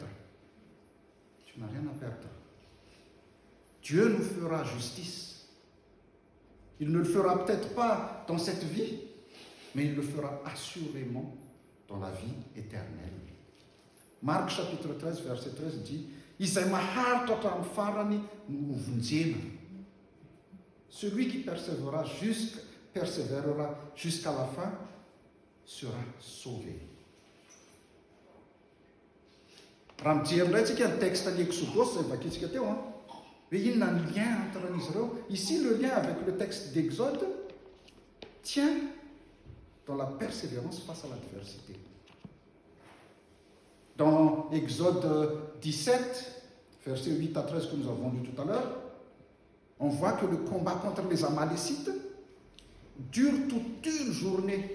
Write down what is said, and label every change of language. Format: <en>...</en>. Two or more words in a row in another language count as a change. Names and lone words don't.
<fr>Tu n'as rien à perdre. Dieu nous fera justice. Il ne le fera peut-être pas dans cette vie, mais il le fera assurément dans la vie éternelle. Marc chapitre 13, verset 13 dit</fr> <mg>« Izay maharitra hatramin'ny farany no vonjena.</mg> <fr>» Celui qui persévérera jusqu'à la fin sera sauvé.</fr> <mg>Raha mijery indray tsika ny texte ny Exodus izay vakintsika teo, mais inona ny lien entre izy ireo?</mg> <fr>Ici, le lien avec le texte d'Exode tient dans la persévérance face à l'adversité. Dans Exode 17, versets 8 à 13 que nous avons lu tout à l'heure, on voit que le combat contre les Amalécites dure toute une journée.</fr>